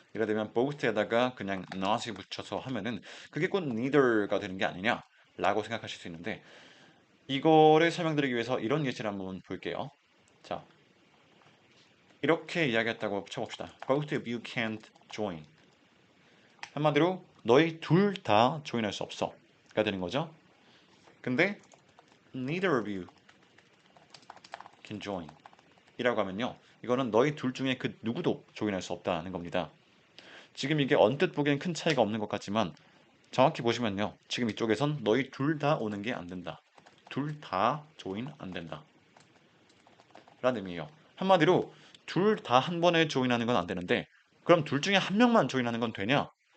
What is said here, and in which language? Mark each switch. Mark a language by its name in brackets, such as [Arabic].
[Korean] 예를 들면 both에다가 그냥 not이 붙여서 하면은 그게 꼭 neither가 되는 게 아니냐라고 생각하실 수 있는데 이거를 설명드리기 위해서 이런 예시를 한번 볼게요. 자, 이렇게 이야기했다고 쳐봅시다. [English] Both of you can't join. [Korean] 한마디로 너희 둘 다 조인할 수 없어가 되는 거죠. 근데 [English] neither of you can join [Korean] 이라고 하면요. 이거는 너희 둘 중에 그 누구도 조인할 수 없다는 겁니다. 지금 이게 언뜻 보기엔 큰 차이가 없는 것 같지만 정확히 보시면요. 지금 이쪽에선 너희 둘 다 오는 게 안 된다. 둘 다 조인 안 된다. 라는 의미예요. 한마디로 둘 다 한 번에 조인하는 건 안 되는데 그럼 둘 중에 한 명만 조인하는 건 되냐?